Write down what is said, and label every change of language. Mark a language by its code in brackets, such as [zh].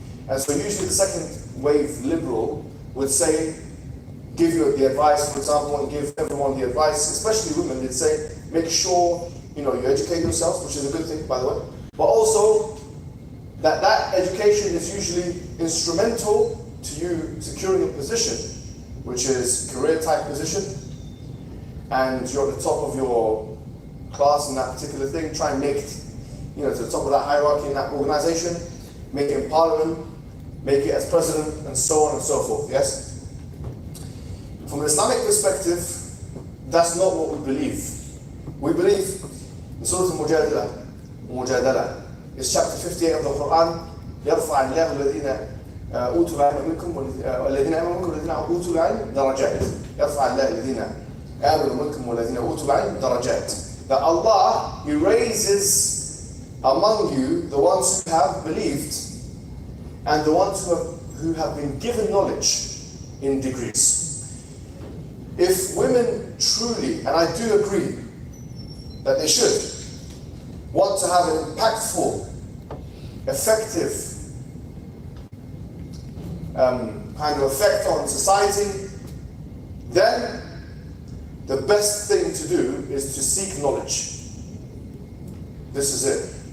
[en] And so usually the second wave liberal would say, give you the advice, for example, and give everyone the advice, especially women, they'd say, make sure you educate yourselves, which is a good thing, by the way, but also that education is usually instrumental to you securing a position, which is career type position, and you're at the top of your class in that particular thing. Try and make it, to the top of that hierarchy in that organization, make it in parliament, make it as president, and so on and so forth, yes? From an Islamic perspective, that's not what we believe. We believe in Surah Al-Mujadala, it's chapter 58 of the Quran, [ar] يرفع الله الذين أوتوا العلم منكم والذين آمنوا منكم والذين أوتوا العلم درجات. يرفع الله الذين آمنوا منكم والذين أوتوا العلم درجات. [en] That Allah, He raises among you the ones who have believed and the ones who have been given knowledge in degrees. If women truly, and I do agree that they should, want to have an impactful, effective kind of effect on society, then the best thing to do is to seek knowledge. This is it.